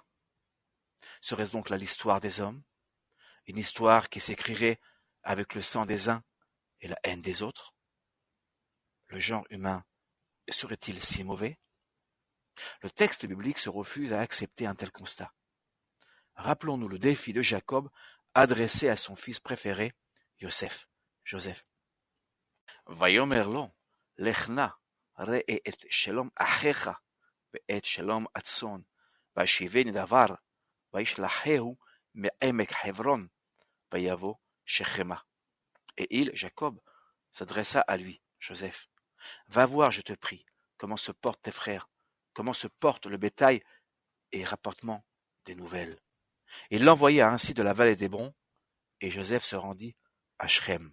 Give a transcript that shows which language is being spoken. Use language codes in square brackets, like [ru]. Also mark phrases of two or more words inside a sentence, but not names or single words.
[fr] Serait-ce donc là l'histoire des hommes? Une histoire qui s'écrirait avec le sang des uns et la haine des autres? Le genre humain serait-il si mauvais? Le texte biblique se refuse à accepter un tel constat. Rappelons-nous le défi de Jacob adressé à son fils préféré, Joseph. [he] ויאמר לו לך נא ראה את שלום אחיך ואת שלום הצאן והשבני דבר וישלחהו מעמק חברון ויבא שכמה. [fr] Et il, Jacob, s'adressa à lui, Joseph. Va voir, je te prie, comment se portent tes frères, comment se porte le bétail, et rapporte-moi des nouvelles. Il l'envoya ainsi de la vallée d'Hébron, et Joseph se rendit à Shrem.